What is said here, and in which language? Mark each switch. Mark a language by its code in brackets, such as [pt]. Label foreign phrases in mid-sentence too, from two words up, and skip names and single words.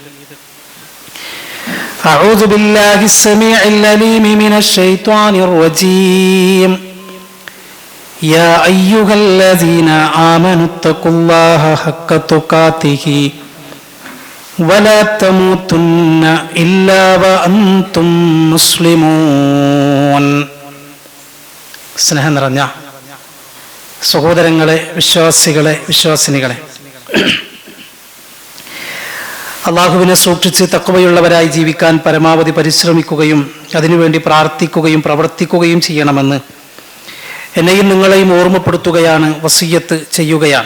[ar] أعوذ بالله السميع العليم من الشيطان الرجيم يا أيها الذين آمنوا اتقوا الله حق تقاته ولا تموتن إلا وأنتم مسلمون. [ml] സ്നേഹം നിറഞ്ഞ സഹോദരങ്ങളെ, വിശ്വാസികളെ, വിശ്വാസിനികളെ, അള്ളാഹുവിനെ സൂക്ഷിച്ച് തഖ്വയുള്ളവരായി ജീവിക്കാൻ പരമാവധി പരിശ്രമിക്കുകയും അതിനുവേണ്ടി പ്രാർത്ഥിക്കുകയും പ്രവർത്തിക്കുകയും ചെയ്യണമെന്ന് എന്നെയും നിങ്ങളെയും ഓർമ്മപ്പെടുത്തുകയാണ്, വസിയ്യത്ത് ചെയ്യുകയാണ്.